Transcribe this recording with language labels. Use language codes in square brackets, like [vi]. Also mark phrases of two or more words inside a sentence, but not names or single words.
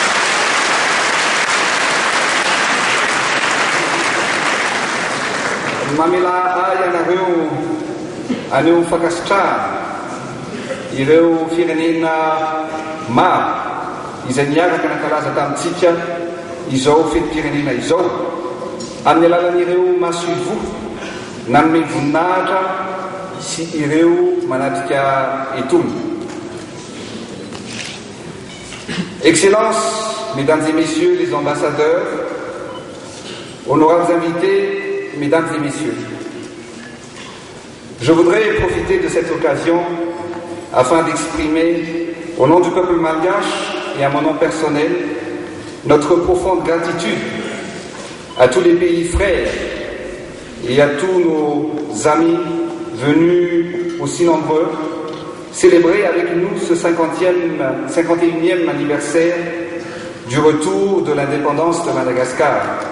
[mg] Mamela ay anareo aneo mifankasitrahana ireo firenena maro izay niaraka nankalaza tamintsika izao fetim-pirenena izao amin'ny alalan'ireo masoivo nanome voninahitra sy ireo manatrika etony. [fr] Excellences, Mesdames et Messieurs les ambassadeurs, honorables invités, Mesdames et Messieurs, je voudrais profiter de cette occasion afin d'exprimer, au nom du peuple malgache et à mon nom personnel, notre profonde gratitude à tous les pays frères et à tous nos amis venus aussi nombreux célébrer avec nous ce 51e anniversaire du retour de l'indépendance de Madagascar.